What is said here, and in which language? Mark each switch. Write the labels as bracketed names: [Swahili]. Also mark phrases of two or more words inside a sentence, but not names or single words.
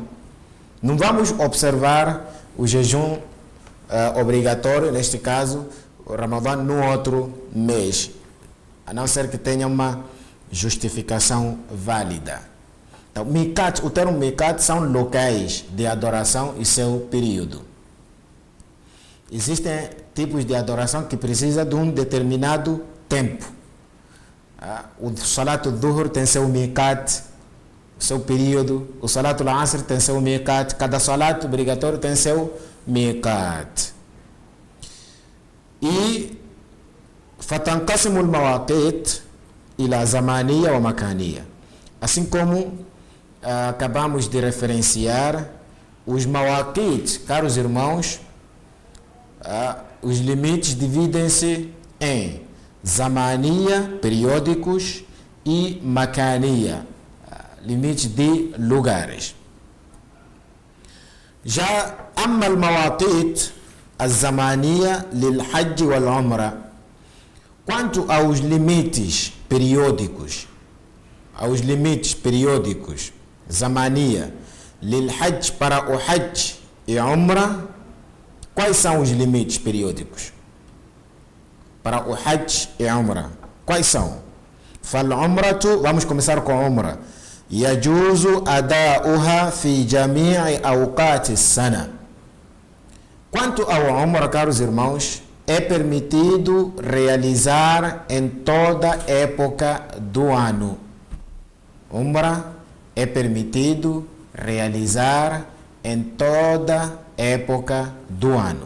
[Portuguese] Não vamos observar o jejum obrigatório, neste caso, o Ramadã, no outro mês, a não ser que tenha uma justificação válida. Então, Miqat, o termo Miqat são locais de adoração e seu período. Existem tipos de adoração que precisam de um determinado tempo. O Salat al-Dhuhr tem seu Miqat, seu período. O Salat al-Asr tem seu Miqat. Cada Salat obrigatório tem seu Miqat. [Arabic] E فتنقسم المواقيت إلى زمانية ومكانية. [Portuguese] Assim como acabamos de referenciar, os mawaqit, caros irmãos, os limites dividem-se em zamania, periódicos, e makania, limites de lugares. [Arabic] Já أما المواقيت الزمانية للحج والعمرة, [Portuguese] quanto aos limites periódicos, zamania, للحج para o hajj e umra, quais são os limites periódicos? Para o hajj e umra, quais são? فالعمرة, vamos começar com a umra. [Arabic] يجوز أداؤها في جميع أوقات السنة. [Portuguese] Quanto ao umra, caros irmãos, é permitido realizar em toda época do ano. Umra é permitido realizar em toda época do ano.